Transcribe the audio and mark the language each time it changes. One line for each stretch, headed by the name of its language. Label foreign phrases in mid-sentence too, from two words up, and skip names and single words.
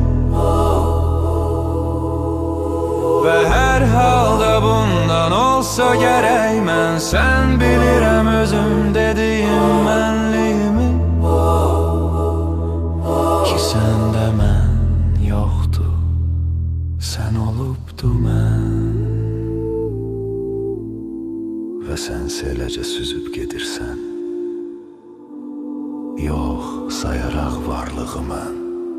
Turkish: Ve her halde bundan olsa gerek ben sen bilirem özüm dediğim benliğimi.
Azerbaijani: Ki sende mən yoktu, sen olubdu mən. Ve sense eləcə süzüb gedirsən, yox sayaraq varlığı mən.